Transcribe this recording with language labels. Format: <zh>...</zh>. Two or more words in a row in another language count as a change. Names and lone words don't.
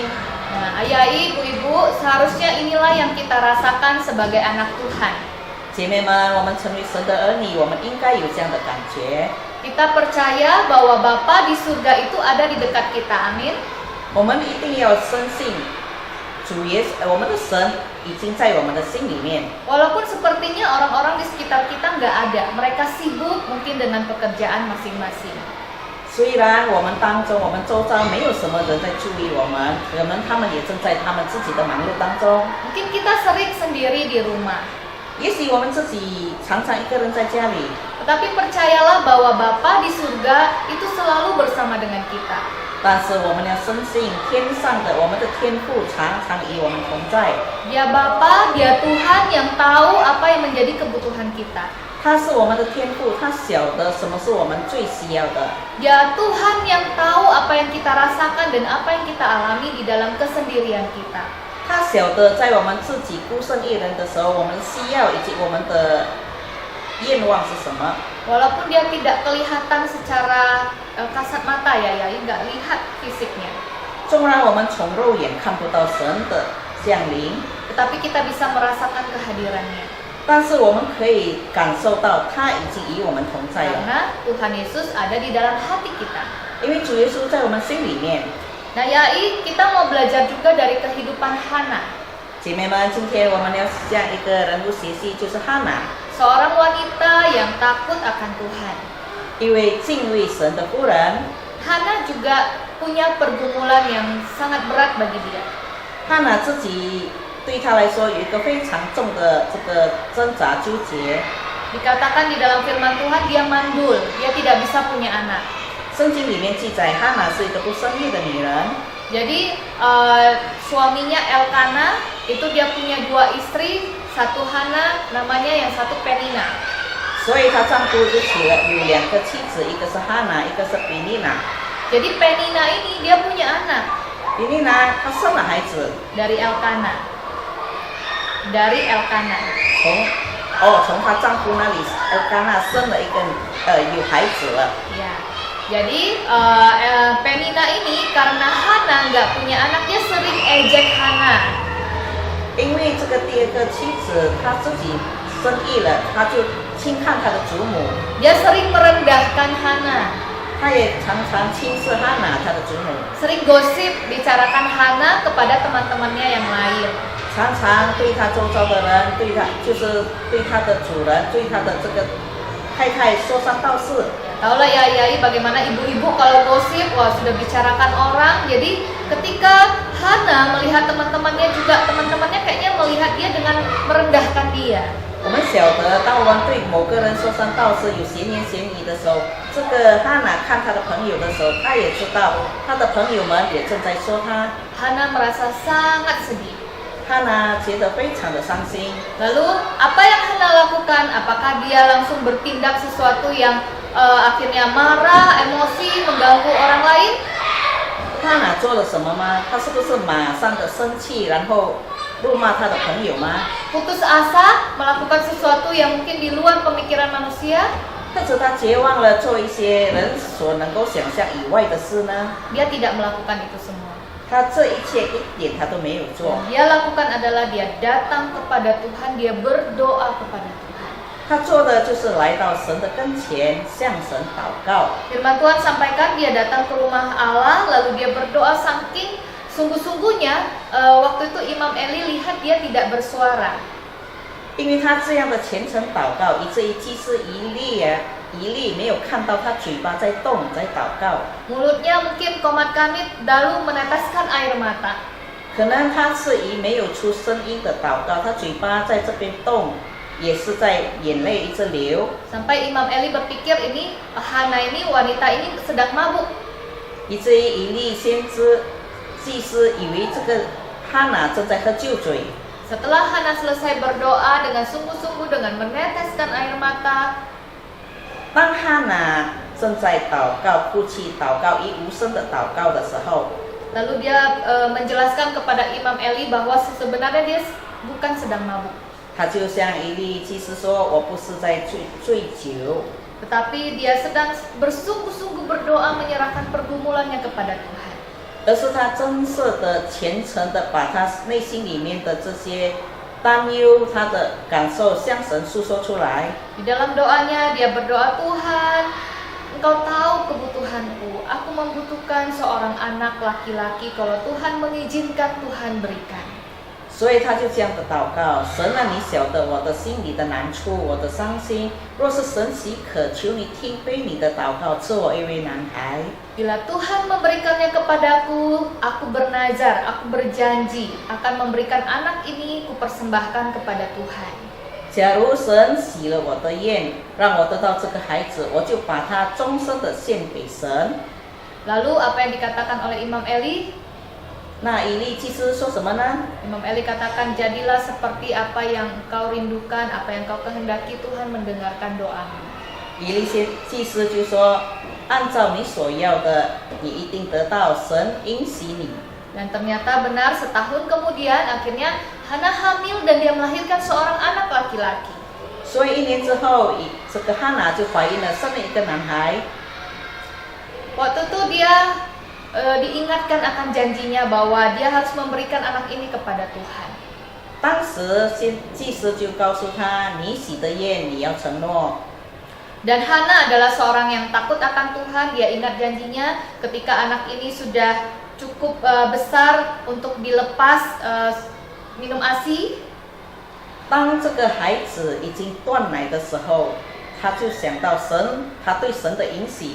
<id>Nah, ayah, ibu-ibu, seharusnya inilah yang kita rasakan sebagai anak Tuhan.</id> <zh>姐妹们，我们成为神的儿女，我们应该有这样的感觉。</zh> <id>Kita percaya bahwa Bapa di surga itu ada di dekat kita, amin.</id> <zh>我们一定要深信，我们的神已经在我们的心里面。</zh> <id>Walaupun sepertinya orang-orang di sekitar kita nggak ada, mereka sibuk mungkin dengan pekerjaan masing-masing.</id> <zh>虽然我们当中，我们周遭没有什么人在注意我们，可能他们也正在他们自己的忙碌当中。</zh> <id>Mungkin kita sering sendiri di rumah.</id> <zh>也许我们自己常常一个人在家里，</zh> <id>Tetapi percayalah bahwa Bapa di surga itu selalu bersama dengan kita.</id> <zh>但是我们要深信天上的我们的天父常常与我们同在。</zh> <id>Dia Bapa, dia Tuhan yang tahu apa yang menjadi kebutuhan kita.</id> <zh>他是我们的天父，他晓得什么是我们最需要的。</zh> <id>Dia Tuhan yang tahu apa yang kita rasakan dan apa yang kita alami di dalam kesendirian kita.</id> <zh>他晓得在我们自己孤身一人的时候，我们的需要以及我们的愿望是什么。</zh> <id>Walaupun dia tidak kelihatan secara kasat mata ya, nggak lihat fisiknya.</id> <zh>纵然我们从肉眼看不到神的降临，</zh> <id>Tetapi kita bisa merasakan kehadirannya.</id> <zh>但是我们可以感受到他已经与我们同在了，</zh> <id>Karena Tuhan Yesus ada di dalam hati kita.</id> <zh>因为主耶稣在我们心里面。</zh> <id>Nah, Yai, kita mau belajar juga dari kehidupan Hana,</id> <zh>姐妹们，今天我们要向一个人物学习，就是哈拿，</zh> <id>seorang wanita yang takut akan Tuhan.</id> <zh>一位敬畏神的妇人。</zh> <id>Hana juga punya pergumulan yang sangat berat bagi dia.</id> <zh>哈拿自己对他来说有一个非常重的这个挣扎纠结。</zh> <id>Dikatakan di dalam firman Tuhan dia mandul, dia tidak bisa punya anak.</id> <zh>圣经里面记载，哈拿是一个不生育的女人。</zh> <id>Jadi suaminya Elkana itu dia punya 2 istri, satu Hana namanya, yang satu Penina.</id> <zh>所以她丈夫就娶了有2个妻子，一个是哈拿，一个是比利娜。</zh> <id>Jadi Penina ini dia punya anak</id> <zh>比利娜她生了孩子，</zh> <id>dari Elkana. Dari Elkana.</id> <zh>从她丈夫那里，刚娜生了一个有孩子了。</zh> <id>Ya. Jadi Penina ini karena Hana nggak punya anak, dia sering ejek Hana.</id> <zh>因为这个第2个妻子她自己生育了，她就轻看她的祖母，</zh> <id>Dia sering merendahkan Hana.</id> <zh>她也常常轻视哈拿她的祖母，</zh> <id>Sering gosip bicarakan Hana kepada teman-temannya yang lain.</id> <zh>常常对她周遭的人，对她就是对她的主人，对她的这个太太说三道四。</zh> <id>Tahulah ya Yai bagaimana ibu-ibu kalau gosip, wah sudah bicarakan orang. Jadi ketika Hana melihat teman-temannya juga, teman-temannya kayaknya melihat dia dengan merendahkan dia.</id> <zh>我们晓得，当我们对某个人说三道四有闲言闲语的时候，这个哈娜看他的朋友的时候，他也知道他的朋友们也正在说他。</zh> <id>Hana merasa sangat sedih.</id> <zh>哈娜觉得非常的伤心。</zh> <id>Lalu apa yang Hana lakukan? Apakah dia langsung bertindak sesuatu yang akhirnya marah, emosi, mengganggu orang lain?</id> <zh>哈娜做了什么吗？他是不是马上的生气，然后辱骂他的朋友吗？</zh> <id>Putus asa, melakukan sesuatu yang mungkin di luar pemikiran manusia?</id> <zh>或者他绝望了，做一些人所能够想象以外的事呢？</zh> <id>Dia tidak melakukan itu semua.</id> <zh>他这一切一点他都没有做。</zh> <id>Dia lakukan adalah dia datang kepada Tuhan, dia berdoa kepada Tuhan.</id> <zh>他做的就是来到神的跟前，向神祷告。</zh> <id>Firman Tuhan sampaikan dia datang ke rumah Allah, lalu dia berdoa saking sungguh-sungguhnya. Waktu itu Imam Eli lihat dia tidak bersuara.</id> <zh>因为他这样的虔诚祷告，以至于祭司以利没有看到他嘴巴在动，在祷告。</zh> <id>Mulutnya mungkin komat kamit lalu meneteskan air mata.</id> <zh>可能他是以没有出声音的祷告，他嘴巴在这边动，也是在眼泪一直流。</zh> <id>Sampai Imam Eli berpikir ini Hana ini wanita ini sedang mabuk.</id> <zh>以至于以利先知、祭司以为这个哈娜正在喝酒醉。</zh> <id>Setelah Hana selesai berdoa dengan sungguh-sungguh dengan meneteskan air mata,</id> <zh>当哈娜正在祷告、哭泣、祷告、一无声的祷告的时候，</zh> <id>lalu dia menjelaskan kepada Imam Eli bahwa sebenarnya dia bukan sedang mabuk,</id> <zh>他就向以利祭司说：“我不是在醉酒。”</zh> <id>tetapi dia sedang bersungguh-sungguh berdoa menyerahkan pergumulannya kepada Tuhan.</id> <zh>而是他真实的、虔诚的把他内心里面的这些担忧、他的感受向神诉说出来。</zh> <id>Di dalam doanya dia berdoa, Tuhan, Engkau tahu kebutuhanku. Aku membutuhkan seorang anak laki-laki. Kalau Tuhan mengizinkan, Tuhan berikan.</id> <zh>所以他就这样的祷告：神啊，你晓得我的心里的难处，我的伤心。若是神许可，求你听卑你的祷告，赐我一位男孩。</zh> <id>Bila Tuhan memberikannya kepadaku, aku bernazar, aku berjanji akan memberikan anak ini, kupersembahkan kepada Tuhan.</id> <zh>假如神许了我的愿，让我得到这个孩子，我就把他终身的献给神。</zh> <id>Lalu apa yang dikatakan oleh Imam Eli?</id> <zh>那以利祭司说什么呢？</zh> <id>Imam Eli katakan, jadilah seperti apa yang engkau rindukan, apa yang kau kehendaki, Tuhan mendengarkan doamu.</id> <zh>以利祭司就说：“按照你所要的，你一定得到，神应许你。”</zh> <id>Dan ternyata benar, setahun kemudian akhirnya Hana hamil dan dia melahirkan seorang anak laki-laki.</id> <zh>所以1年之后，这个哈娜就怀孕了，生了一个男孩。</zh> <id>Waktu itu dia diingatkan akan janjinya bahwa dia harus memberikan anak ini kepada Tuhan.</id> <zh>当时祭司就告诉他：“你许的愿，你要承诺。”</zh> <id>Dan Hana adalah seorang yang takut akan Tuhan. Dia ingat janjinya ketika anak ini sudah cukup besar untuk dilepas minum ASI.</id> <zh>当这个孩子已经断奶的时候，他就想到神，他对神的应许。</zh>